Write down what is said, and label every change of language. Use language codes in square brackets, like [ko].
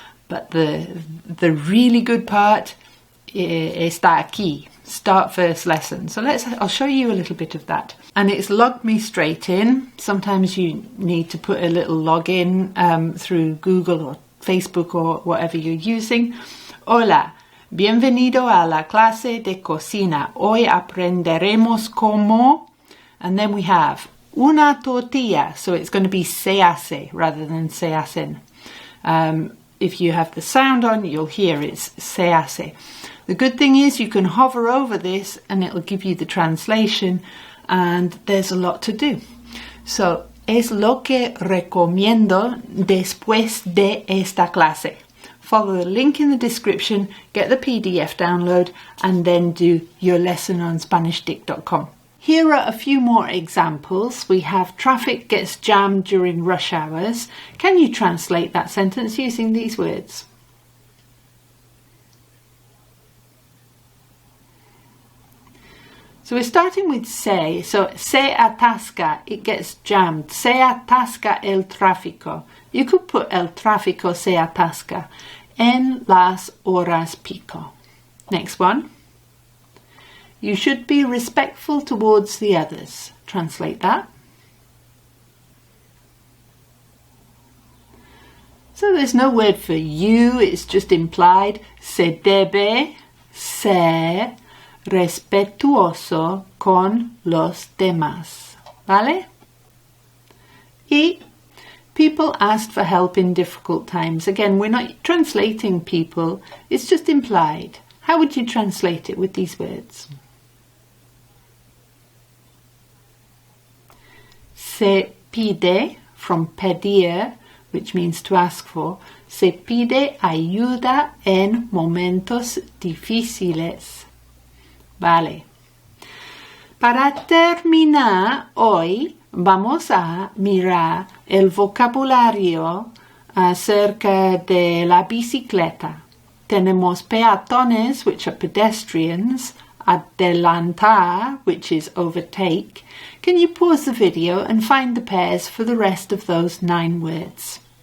[en] But the really good part [es] está aquí, [en] start first lesson. So I'll show you a little bit of that. And it's log me straight in. Sometimes you need to put a little login through Google or Facebook or whatever you're using. [es] Hola, bienvenido a la clase de cocina. Hoy aprenderemos cómo, [en] and then we have [es] una tortilla. [en] So it's going to be se hace rather than se hacen. If you have the sound on, you'll hear it's se hace. The good thing is you can hover over this and it'll give you the translation, and there's a lot to do. [es] So, es lo que recomiendo después de esta clase. [en] Follow the link in the description, get the PDF download, and then do your lesson on SpanishDict.com. Here are a few more examples. We have traffic gets jammed during rush hours. Can you translate that sentence using these words? So we're starting with se. [es] So se atasca, [en] it gets jammed. [es] Se atasca el tráfico. [en] You could put [es] el tráfico se atasca en las horas pico. [en] Next one. You should be respectful towards the others. Translate that. So there's no word for you, it's just implied. [es] Se debe ser respetuoso con los demás. ¿Vale? [en] Y people asked for help in difficult times. Again, we're not translating people, it's just implied. How would you translate it with these words? Se pide, from pedir, which means to ask for. [es] Se pide ayuda en momentos difíciles. Vale. Para terminar, hoy vamos a mirar el vocabulario acerca de la bicicleta. Tenemos peatones, [en] which are pedestrians, adelantar, which is overtake. Can you pause the video and find the pairs for the rest of those 9 words?